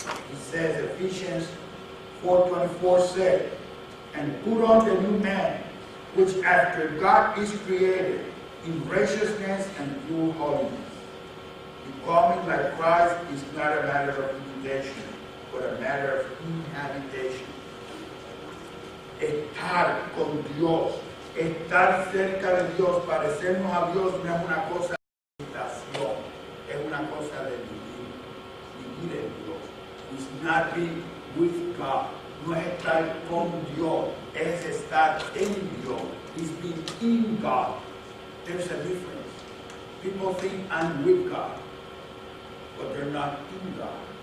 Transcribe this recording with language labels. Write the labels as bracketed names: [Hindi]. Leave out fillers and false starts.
[English] He says, Ephesians 4:24 said, and put on the new man, which after God is created in righteousness and pure holiness. Becoming like Christ is not a matter of imitation, but a matter of inhabitation. [Spanish] Estar con Dios, estar cerca de Dios, parecernos a Dios no es una cosa de imitación, es una cosa de vivir en Dios. [English] It's not being with God. [Spanish] No es estar con Dios, es estar en Dios. [English] It's being in God. There's a difference. People think I'm with God, but they're not in God.